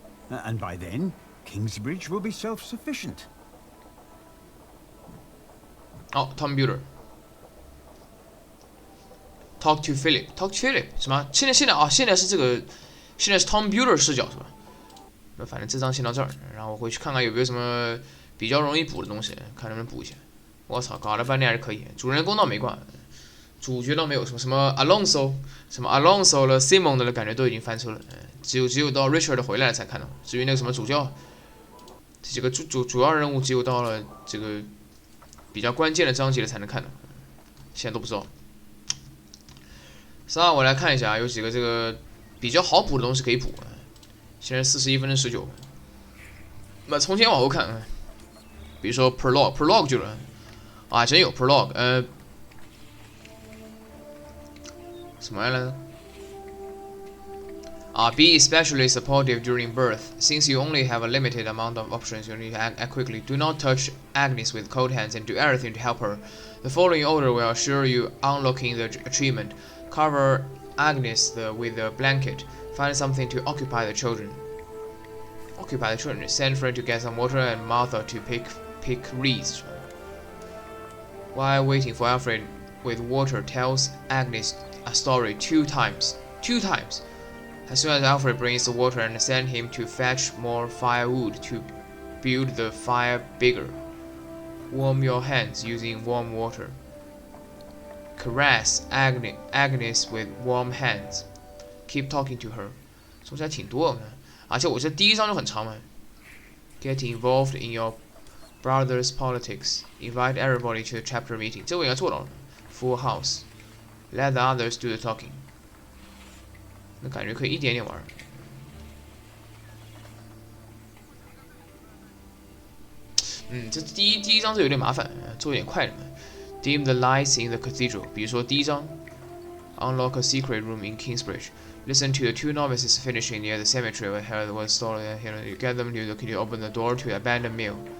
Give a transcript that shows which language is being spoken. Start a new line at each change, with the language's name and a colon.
English: And by then, Kingsbridge will be self-sufficient. Oh, Tom Buter. Talk to Philip. Talk to Philip.
Chinese: 什么？现在是这个，现在是 Tom Buter 视角是吧？那反正这章先到这儿，然后我回去看看有没有什么比较容易补的东西，看能不能补一下。我操，搞了半天还是可以，主人公倒没挂，主角倒没有什么 Alonso 了 Simon 的感觉都已经翻车了，只有到 Richard 回来了才看到。至于那个什么主教，这几个主要人物只有到了这个比较关键的章节了才能看到，现在都不知道。我来看一下，有几个这个比较好补的东西可以补。现在41分钟19，那从前往后看，比如说 prologue 就了，啊，真有 prologue，什么来着？
English: Be especially supportive during birth. Since you only have a limited amount of options, you need to act quickly. Do not touch Agnes with cold hands and do everything to help her. The following order will assure you unlocking the achievement. Cover Agnes with a blanket. Find something to occupy the children. Send Fred to get some water and Martha to pick reeds. While waiting for Alfred with water, tells Agnes a story 2 times. 2 times. As soon as Alfred brings the water and send him to fetch more firewood to build the fire bigger. Warm your hands using warm water. Caress Agnes with warm hands. Keep talking to her.
Chinese: 说起来挺多的，而且我这第一章就很长嘛。
English: Get involved in your brother's politics. Invite everybody to the chapter meeting.
Chinese: 这我应该做到了。
English: Full house. Let the others do the talking.
Chinese: 那感觉可以一点点玩。这第一章这有点麻烦，做一点快点。
English: Dim the lights in the cathedral.
Chinese: 比如说第一章
English: ，Unlock a secret room in Kingsbridge. Listen to the 2 novices finishing near the cemetery where Herod was stolen. You get them to open the door to abandoned mill.